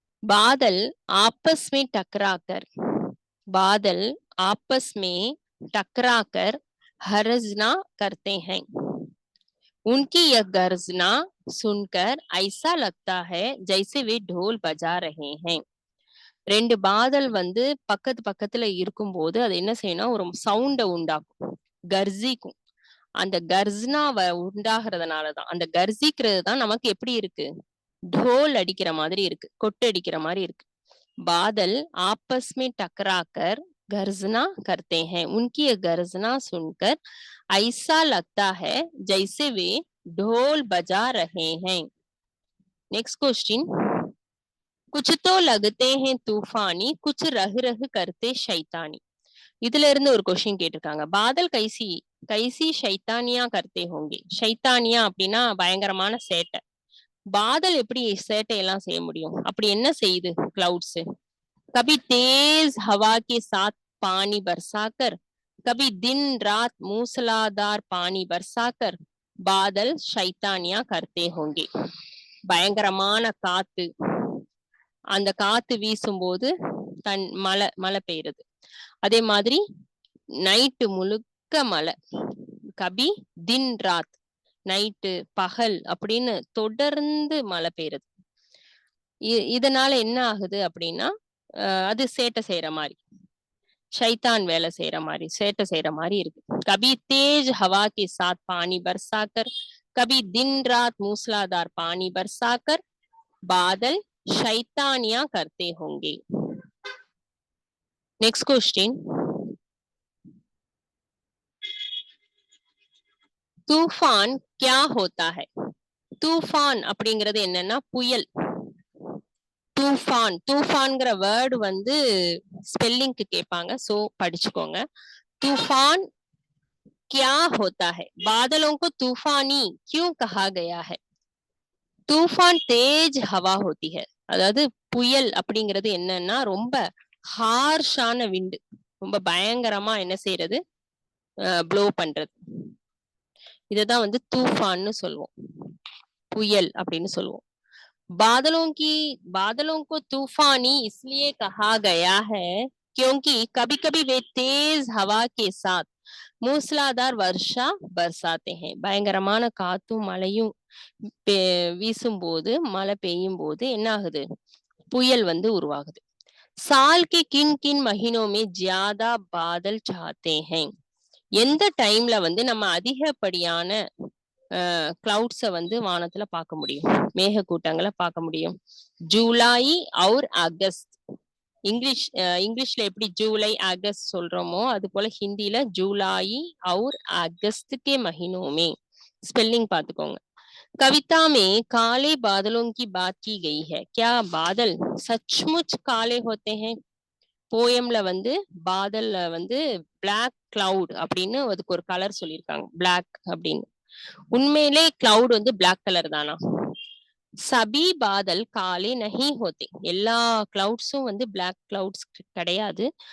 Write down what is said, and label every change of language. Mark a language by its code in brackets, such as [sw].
[hi] बादल आपस में टकराकर, बादल आपस में टकराकर हर्जना करते हैं. उनकी यह गर्जना सुनकर ऐसा लगता है जैसे वे ढोल बजा रहे हैं. [ta] ரெண்டு பாதல் வந்து பக்கத்து பக்கத்துல இருக்கும்போது அது என்ன செய்யணும், ஒரு சவுண்டை உண்டாக்கும், கர்ஜிக்கும். அந்த கர்ஜனா உண்டாகிறதுனாலதான், அந்த கர்ஜிக்கிறது தான் நமக்கு எப்படி இருக்கு, ढोल அடிக்கிற மாதிரி இருக்கு, கொட்டு அடிக்கிற மாதிரி இருக்கு. [hi] बादल आपस में टकराकर गर्जना करते हैं, उनकी ये गर्जना सुनकर ऐसा लगता है जैसे वे ढोल बजा रहे हैं. नेक्स्ट क्वेश्चन, कुछ तो लगते हैं तूफानी कुछ रह रह करते शैतानी. [ta] இதுல இருந்து ஒரு கொஸ்டின் கேட்டிருக்காங்க. [hi] பாதல் கைசி கைசி ஷைத்தானியா கர்த்தே ஹோங்கே. [ta] ஷைத்தானியா அப்படின்னா பயங்கரமான சேட்டை. பாதல் எப்படி சேட்டை எல்லாம் செய்ய முடியும், அப்படி என்ன செய்யுது கிளவுட்ஸ், [hi] कभी तेज हवा के साथ पानी बरसाकर, कभी दिन रात मूसलाधार पानी बरसाकर बादल शैतानिया करते होंगे. [ta] பயங்கரமான காத்து, அந்த காத்து வீசும்போது மழை மழை பெய்யுறது. அதே மாதிரி நைட்டு முழுக்க மழை, [hi] கபி தின் ராத், [ta] நைட்டு பகல் அப்படின்னு தொடர்ந்து மழை பெய்யுறது. இதனால என்ன ஆகுது அப்படின்னா அது சேட்டை செய்யற மாதிரி, शैतान வேலை செய்யற மாதிரி, சேட்டை செய்யற மாதிரி இருக்கு. [hi] कभी तेज हवा के साथ पानी बरसाकर, कभी दिन रात मूसलाधार पानी बरसाकर बादल शैतानियां करते होंगे. नेक्स्ट क्वेश्चन, तूफान क्या होता है. [ta] तूफान அப்படிங்கிறது என்னன்னா புயல். तूफान, तूफानங்கிற வேர்டு வந்து ஸ்பெல்லிங்க்கு கேட்பாங்க, சோ படிச்சுக்கோங்க. [hi] तूफान क्या होता है, बादलों को तूफानी क्यों कहा गया है. तूफान तेज हवा होती है, [ta] அதாவது புயல் அப்படிங்கிறது என்னன்னா ரொம்ப ஹார்ஷான விண்டு, ரொம்ப பயங்கரமா என்ன செய்யறது, ப்ளோ பண்றது. இததான் வந்து தூஃபான்னு சொல்லுவோம், புயல் அப்படின்னு சொல்லுவோம். [hi] बादलों को तूफानी इसलिए कहा गया है क्योंकि कभी कभी वे तेज हवा के साथ மூசலாதார் வருஷா பர்சாத்தே हैं. [ta] பயங்கரமான காத்தும் மழையும் வீசும்போது, மழை பெய்யும் போது என்ன ஆகுது, புயல் வந்து உருவாகுது. [hi] साल के किन किन महीनों में ज्यादा बादल छाते हैं. [ta] எந்த டைம்ல வந்து நம்ம அதிகப்படியான கிளவுட்ஸை வந்து வானத்துல பார்க்க முடியும், மேக கூட்டங்களை பார்க்க முடியும்? ஜூலை और अगस्त. इंग्लिश எப்படி ஜூலை अगस्त சொல்றோமோ அது போல ஹிந்தில ஜூலை [hi] और अगस्त के महीनों में. [ta] स्पेलिंग பார்த்துக்கோங்க. [hi] कविता में काले बादलों की बात की गई है. क्या बादल सचमुच काले होते हैं? [ta] போயம்ல வந்து பாதல்ல வந்து பிளாக் கிளவுட் அப்படின்னு அதுக்கு ஒரு கலர் சொல்லியிருக்காங்க, பிளாக் அப்படின்னு. உண்மையிலே கிளவுட் வந்து பிளாக் கலர் தானா? [hi] சபி பாதல் காலே நஹி ஹோத்தே. [ta] எல்லா கிளவுட்ஸும் வந்து பிளாக் கிளவுட்ஸ் கிடையாது.